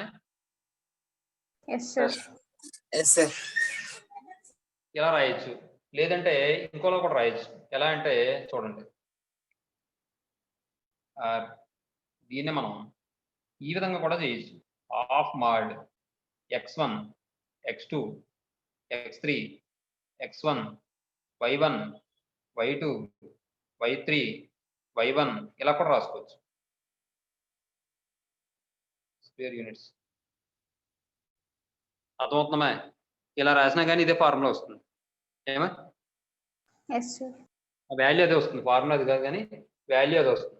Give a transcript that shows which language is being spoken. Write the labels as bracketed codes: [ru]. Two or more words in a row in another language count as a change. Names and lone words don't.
[en] Yes, sir. Yes, sir. [te] ఇలా రాయొచ్చు. లేదంటే ఇంకోలా కూడా రాయొచ్చు. ఎలా అంటే చూడండి, దీన్ని మనం ఈ విధంగా కూడా చేయొచ్చు. [en] half mod [te] x1 x2 x3 x1 y1 y2 y3 y1 ఇలా కూడా రాసుకోవచ్చు. [en] square units. [te] అర్థమవుతుందా? ఇలా రాసినా కానీ ఇదే ఫార్ములా వస్తుంది. ఏమా? [en] Yes, sir. [te] వాల్యూ అదే వస్తుంది, ఫార్ములా అది కాదు కానీ వాల్యూ అదే వస్తుంది.